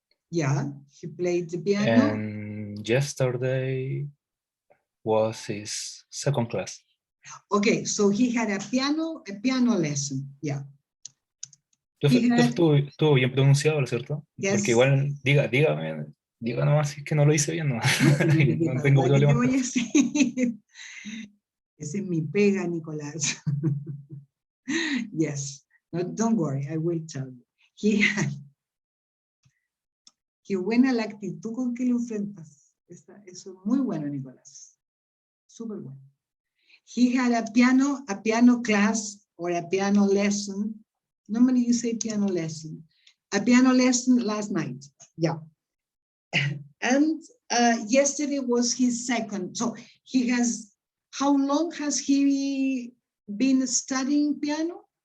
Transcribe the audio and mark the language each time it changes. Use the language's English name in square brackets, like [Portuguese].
[English] Yeah, he played the piano. And yesterday was his second class. Okay, so he had a piano lesson. Yeah. [Spanish] Estuvo bien pronunciado, ¿cierto? [English] Yes. [Spanish] Porque igual, diga nomás si es que no lo hice bien, no. No tengo ¿Para qué te problema. voy a decir? Esa es mi pega, Nicolás. [English] Yes. No, don't worry, I will tell you. [Spanish] Qué buena la actitud con que lo enfrentas. Eso es muy bueno, Nicolás. Súper bueno. [English] He had a piano class or a piano lesson. Normally you say piano lesson. A piano lesson last night. Yeah. And yesterday was his second. So he has, how long has he been studying piano?